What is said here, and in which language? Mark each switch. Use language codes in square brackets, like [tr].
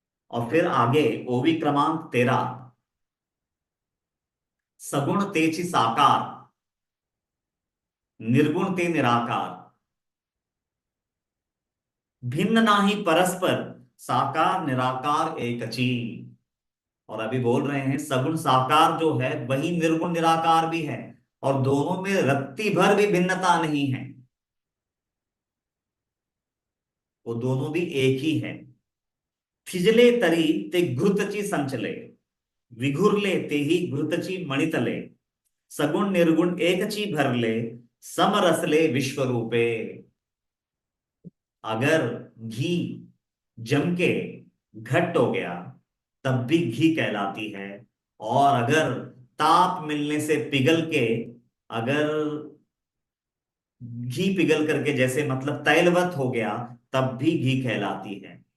[hi] और फिर आगे ओवी क्रमांक 13, [mr] सगुण तेची साकार, निर्गुण ते निराकार, भिन्न नाही परस्पर, साकार निराकार एकची। [hi] और अभी बोल रहे हैं सगुण साकार जो है वही निर्गुण निराकार भी है, और दोनों में रत्ती भर भी भिन्नता नहीं है, वो दोनों भी एक ही है। [mr] थिजले तरी ते घृतची संचले, विघुरले तेही घृतची मणितले, सगुण निर्गुण एकची भरले, समरसले विश्वरूपे। [hi] अगर घी जम के घट्ट हो गया तब भी घी कहलाती है, और अगर ताप मिलने से पिघल के, अगर घी पिघल करके जैसे मतलब तैलवत हो गया, तब भी घी कहलाती है।